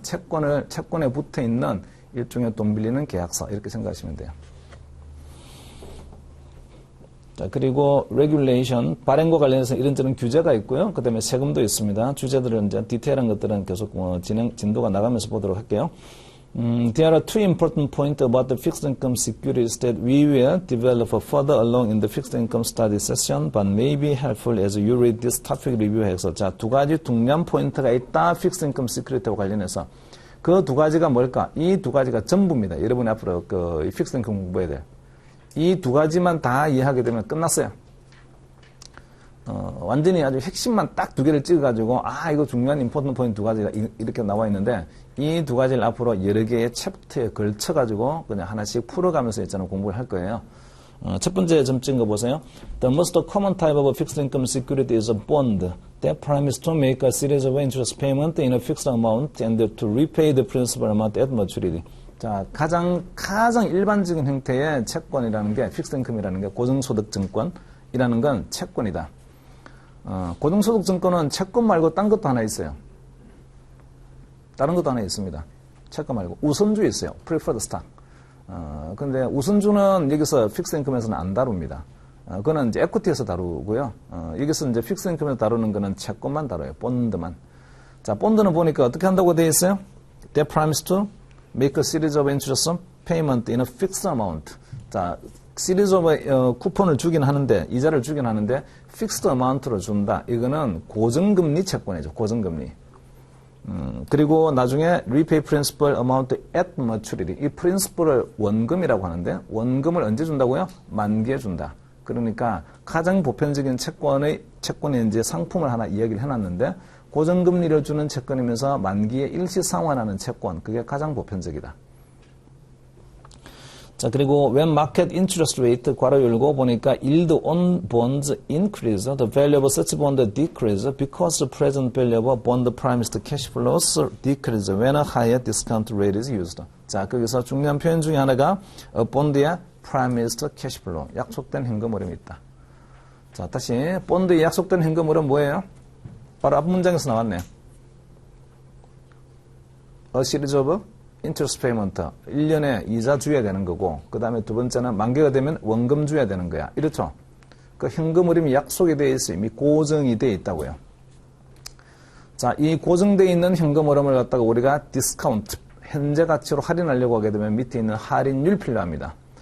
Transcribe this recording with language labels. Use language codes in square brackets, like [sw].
[ko] 채권에 붙어 있는 일종의 돈 빌리는 계약서 이렇게 생각하시면 돼요. 자, 그리고 regulation, 발행과 관련해서 이런저런 규제가 있고요. 그 다음에 세금도 있습니다. 주제들은 이제 디테일한 것들은 계속 진도가 나가면서 보도록 할게요. [en] There are two important points about the fixed income securities that we will develop further along in the fixed income study session, but may be helpful as you read this topic review [ko] 해서 자, 두 가지 중요한 포인트가 있다. fixed income security와 관련해서. 그 두 가지가 뭘까? 이 두 가지가 전부입니다. 여러분이 앞으로 그 fixed income 공부해야 돼요. 이 두 가지만 다 이해하게 되면 끝났어요. 완전히 아주 핵심만 딱 두 개를 찍어가지고, 이거 중요한 임포턴트 포인트 두 가지가 이렇게 나와 있는데, 이 두 가지를 앞으로 여러 개의 챕터에 걸쳐가지고, 그냥 하나씩 풀어가면서 있잖아요. 공부를 할 거예요. 첫 번째 점 찍은 거 보세요. [en] The most common type of fixed income security is a bond that promises to make a series of interest payments in a fixed amount and to repay the principal amount at maturity. [ko] 자, 가장 일반적인 형태의 채권이라는 게, 픽스드 인컴이라는 게 고정소득 증권이라는 건 채권이다. 고정소득 증권은 채권 말고 딴 것도 하나 있어요. 다른 것도 하나 있습니다. 채권 말고. 우선주 있어요. preferred stock. 근데 우선주는 여기서 픽스드 인컴에서는 안 다룹니다. 그거는 이제 에퀴티에서 다루고요. 여기서 이제 픽스드 인컴에서 다루는 거는 채권만 다뤄요. 본드만. 자, 본드는 보니까 어떻게 한다고 되어 있어요? [en] They promise to make a series of interest payment in a fixed amount. [ko] 자, [en] 시리즈 오브 쿠폰을 [ko] 주긴 하는데, 이자를 주긴 하는데, 픽스드 어마운트로 준다. 이거는 고정금리 채권이죠. 고정금리. 그리고 나중에 [en] repay principal amount at maturity. [ko] 이 principal을 원금이라고 하는데, 원금을 언제 준다고요? 만기에 준다. 그러니까 가장 보편적인 채권의 이제 상품을 하나 이야기를 해놨는데, 고정금리를 주는 채권이면서 만기에 일시 상환하는 채권. 그게 가장 보편적이다. 자, 그리고 [en] when market interest rate [ko] 괄호 열고 보니까 [en] yield on bonds increase, the value of such bond decrease because the present value of bond promised cash flows decrease when a higher discount rate is used. [ko] 자, 거기서 중요한 표현 중에 하나가 bond의 promised cash flow, 약속된 현금 흐름이 있다. 자, 다시 bond의 약속된 현금 흐름 뭐예요? 바로 앞 문장에서 나왔네. [en] A series of interest payment. [ko] 1년에 이자 줘야 되는 거고, 그 다음에 두 번째는 만기가 되면 원금 줘야 되는 거야. 이렇죠? 그 현금 흐름이 약속이 되어 있어요. 이미 고정이 되어 있다고요. 자, 이 고정되어 있는 현금 흐름을 갖다가 우리가 디스카운트, 현재 가치로 할인하려고 하게 되면 밑에 있는 할인율 필요합니다.